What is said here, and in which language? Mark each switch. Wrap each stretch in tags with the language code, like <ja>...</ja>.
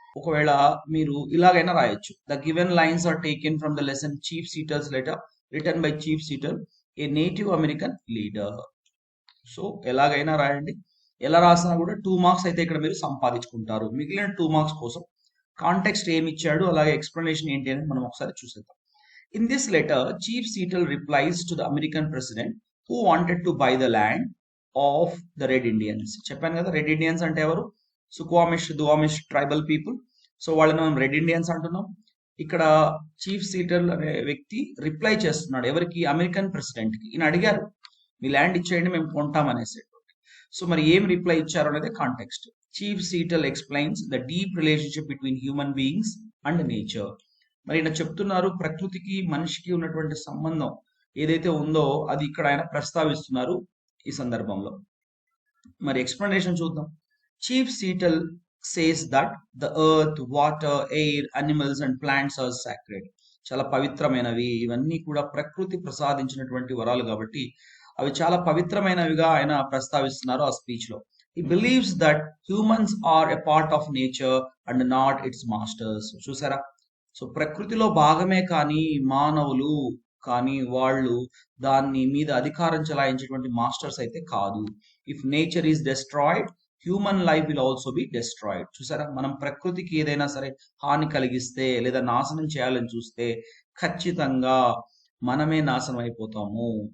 <te>ఒకవేళ మీరు ఇలాగైనా రాయొచ్చు,</te> <en>The given lines are taken from the lesson Chief Seattle's letter return by Chief Seattle, a native American leader.</en> <te>So ఎలాగైనా రాయండి, ఎలా రాసినా కూడా 2 మార్క్స్ అయితే ఇక్కడ మీరు సంపాదించుకుంటారు. మిగిలిన 2 మార్క్స్ కోసం కాంటెక్స్ట్ ఏమి ఇచ్చాడు, అలాగే ఎక్స్ప్లెనేషన్ ఏంటి అని మనం ఒకసారి చూసేద్దాం.</te> <en>In this letter, Chief Seattle replies to the American president who wanted to buy the land of the Red Indians.</en> <te>చెప్పాను కదా, రెడ్ ఇండియన్స్ అంటే ఎవరు? సుక్వామిష్, దువామిష్ ట్రైబల్ పీపుల్. సో వాళ్ళని మనం రెడ్ ఇండియన్స్ అంటున్నాం. ఇక్కడ చీఫ్ సీటల్ అనే వ్యక్తి రిప్లై చేస్తున్నాడు ఎవరికి? అమెరికన్ ప్రెసిడెంట్ కి. ఈయన అడిగారు మీ ల్యాండ్ ఇచ్చేయండి మేము కొంటాం అనేసి. సో మరి ఏం రిప్లై ఇచ్చారు అనేది context.</te> <en>Chief Seattle explains the deep relationship between human beings and nature.</en> <te>మరి ఈయన చెప్తున్నారు ప్రకృతికి మనిషికి ఉన్నటువంటి సంబంధం ఏదైతే ఉందో అది ఇక్కడ ఆయన ప్రస్తావిస్తున్నారు ఈ సందర్భంలో. మరి ఎక్స్ప్లెనేషన్ చూద్దాం.</te> <en>Chief Seattle says that the earth, water, air, animals and plants are sacred.</en> <te>చాలా పవిత్రమైనవి, ఇవన్నీ కూడా ప్రకృతి ప్రసాదించినటువంటి వరాలు కాబట్టి అవి చాలా పవిత్రమైనవిగా ఆయన ప్రస్తావిస్తున్నారు ఆ స్పీచ్ లో.</te> <en>He believes that humans are a part of nature and not its masters.</en> <te>చూసారా? సో ప్రకృతిలో భాగమే కానీ మానవులు కానీ వాళ్ళు దాన్ని మీద అధికారం చెలాయించేటువంటి మాస్టర్స్ అయితే కాదు.</te> <en>If nature is destroyed, human life will also be destroyed.</en> <te>చూసారా? మనం ప్రకృతికి ఏదైనా సరే హాని కలిగిస్తే లేదా నాశనం చేయాలని చూస్తే ఖచ్చితంగా మనమే నాశనం అయిపోతాము.</te>